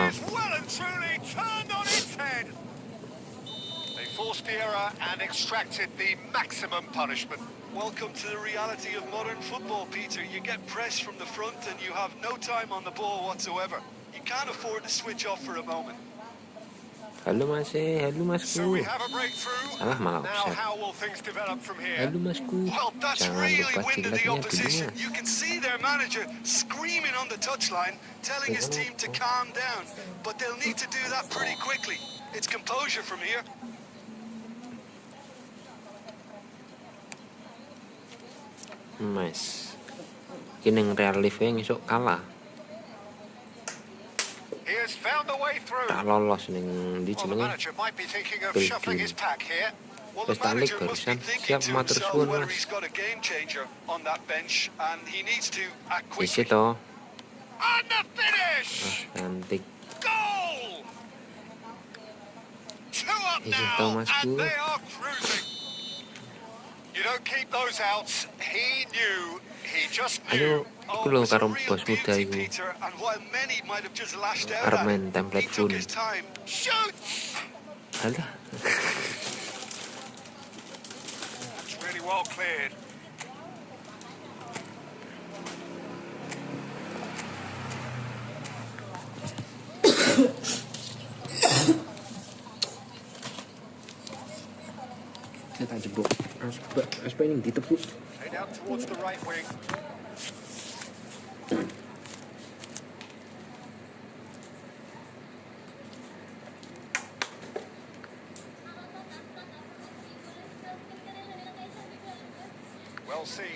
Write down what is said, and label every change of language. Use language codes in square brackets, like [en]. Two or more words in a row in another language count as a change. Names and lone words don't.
[en] is well and truly turned on its head. They forced the error and extracted the maximum punishment. Welcome to the reality of modern football, Peter. You get pressed from the front and you have no time on the ball whatsoever. You can't afford to switch off for a moment. [jv] Halo masku. [en] So we have a breakthrough. [jv] Alah, malah [en] Now offside. how will things develop from here? [jv] Halo masku. [en] Well, that's [id] Jangan [en] really [id] lupa [en] winded the [id] jilatnya dulu [en] opposition. [jv] mas. [en] You can see their manager screaming on the touchline, telling his team to calm down. But they'll need to do that pretty quickly. It's composure from here. [jv] Mas. [id] Kini yang [en] real life [id] yang isuk kalah. [en] He has found a way through. [jv] Tak lolos ning di [en] Well, the [jv] jenenge. [en] manager might be thinking of Belgium. shuffling his pack here. Well, the [jv] Wes tak lik [en] manager must be [jv] barusan. [en] thinking [jv] Siap [en] to [jv] matur [en] himself [jv] suwun [en] whether [jv] mas. [en] he's got a game changer on that bench and he needs to act [jv] Isi [en] quickly. [jv] toh. [en] And the finish! [id] Cantik. [en] Goal! Two up [jv] Isi [en] now, [jv] toh masku. [en] and they are cruising. You don't keep those outs. He knew. He just [jv] Ayo, [en] knew. Oh, [jv] aku [en] it [jv] lho [en] was a [jv] karo [en] real [jv] bos muda [en] beauty, [jv] iku. [en] Peter, and while many might have just lashed out [jv] Arep [en] at [jv] main [en] him, [jv] template [en] he took [jv] full. [en] his time. Shoots! Alah. It's really well cleared. [id] Saya tak jebuk. Aspa ini ditepuk. [en] Played out towards the right wing. Well seen.